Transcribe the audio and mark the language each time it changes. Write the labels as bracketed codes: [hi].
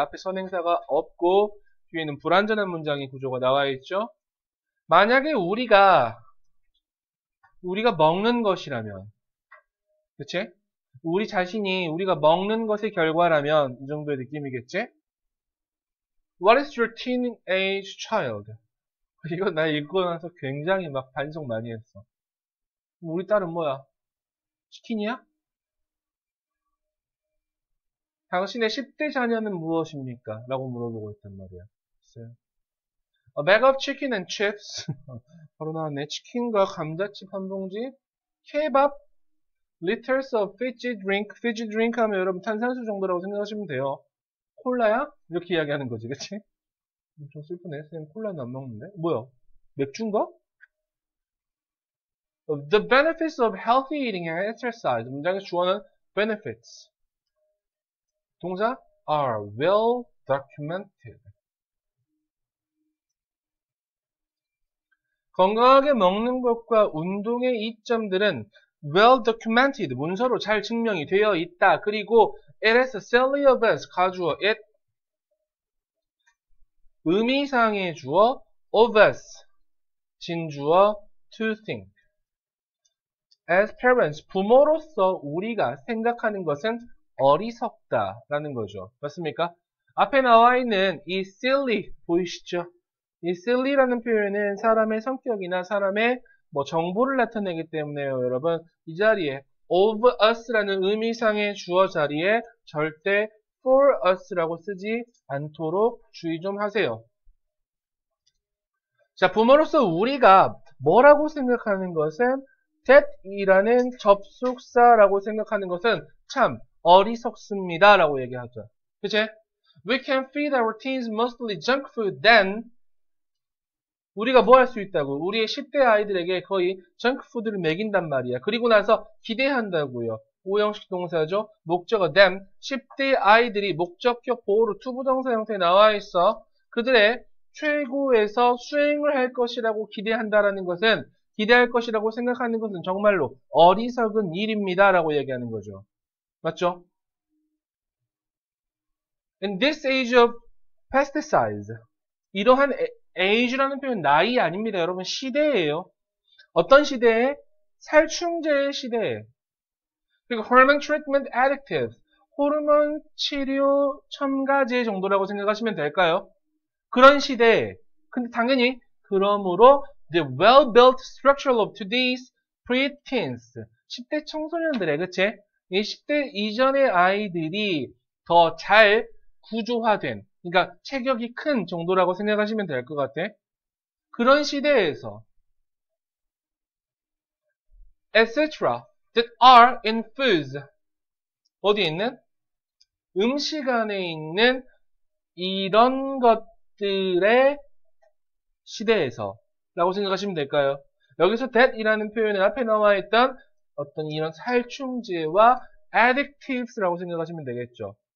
[ko] 앞에 선행사가 없고 뒤에는 불완전한 문장의 구조가 나와 있죠. 만약에 우리가 먹는 것이라면, 그치? 우리 자신이 우리가 먹는 것의 결과라면 이 정도의 느낌이겠지? [en] What is your teenage child? [ko] 이거 나 읽고 나서 굉장히 막 반성 많이 했어. 우리 딸은 뭐야? 치킨이야? 당신의 10대 자녀는 무엇입니까? 라고 물어보고 있단 말이야. [en] A bag of chicken and chips. [ko] 바로 나왔네. 치킨과 감자칩 한 봉지. 케밥. [en] Liters of fizzy drink. [ko] fizzy drink 하면 여러분 탄산수 정도라고 생각하시면 돼요. 콜라야? 이렇게 이야기하는 거지, 그치? 좀 슬프네. 쌤 콜라는 안 먹는데? 뭐야? 맥주인가? [en] The benefits of healthy eating and exercise. [ko] 문장의 주어는 benefits. 동사 [en] are well documented. [ko] 건강하게 먹는 것과 운동의 이점들은 [en] well documented, [ko] 문서로 잘 증명이 되어 있다. [en] 그리고 it is silly of us, 가주어 it, [ko] 의미상의 주어 [en] of us, 진주어 to think. As parents, [ko] 부모로서 우리가 생각하는 것은 어리석다 라는 거죠. 맞습니까? 앞에 나와 있는 이 silly 보이시죠? 이 silly라는 표현은 사람의 성격이나 사람의 정보를 나타내기 때문에요. 여러분, 이 자리에 of us라는 의미상의 주어 자리에 절대 for us라고 쓰지 않도록 주의 좀 하세요. 자, 부모로서 우리가 뭐라고 생각하는 것은 that 이라는 접속사라고 생각하는 것은 참 어리석습니다 라고 얘기하죠. 그치? [en] We can feed our teens mostly junk food then [ko] 우리가 뭐 할 수 있다고? 우리의 10대 아이들에게 거의 정크푸드를 먹인단 말이야. 그리고 나서 기대한다고요. 오형식 동사죠. 목적어 them. 10대 아이들이 목적격 보호로 투부정사 형태에 나와 있어. 그들의 최고에서 수행을 할 것이라고 기대한다라는 것은 기대할 것이라고 생각하는 것은 정말로 어리석은 일입니다. 라고 얘기하는 거죠. 맞죠? [en] In this age of pesticides. [ko] 이러한 age라는 표현 나이 아닙니다. 여러분 시대예요. 어떤 시대에? 살충제의 시대에. [en] 그리고 hormone treatment additives. [ko] 호르몬 치료 첨가제 정도라고 생각하시면 될까요? 그런 시대에. 근데 당연히 그러므로 [en] the well-built structure of today's preteens. [ko] 10대 청소년들의 그치? 이 10대 이전의 아이들이 더 잘 구조화된 그러니까 체격이 큰 정도라고 생각하시면 될 것 같아. 그런 시대에서 etc. [en] that are in foods [ko] 어디에 있는? 음식 안에 있는 이런 것들의 시대에서 라고 생각하시면 될까요? 여기서 that 이라는 표현은 앞에 나와 있던 어떤 이런 살충제와 additives 라고 생각하시면 되겠죠.